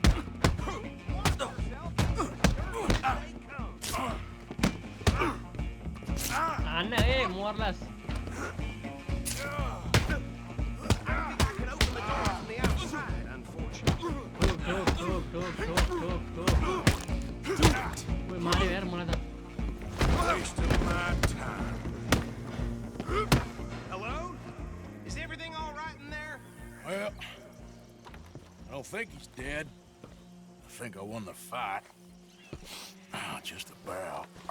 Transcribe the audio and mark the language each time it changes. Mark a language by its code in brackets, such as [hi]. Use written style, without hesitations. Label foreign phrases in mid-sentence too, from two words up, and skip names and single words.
[en] Anna, more or less. I can open the door from the outside, unfortunately. Woi, [ne] मारे यार मलाई त. [en] Wasting my time. Hello? Is everything all right in there? Well, I don't think he's dead. I think I won the fight. Just about.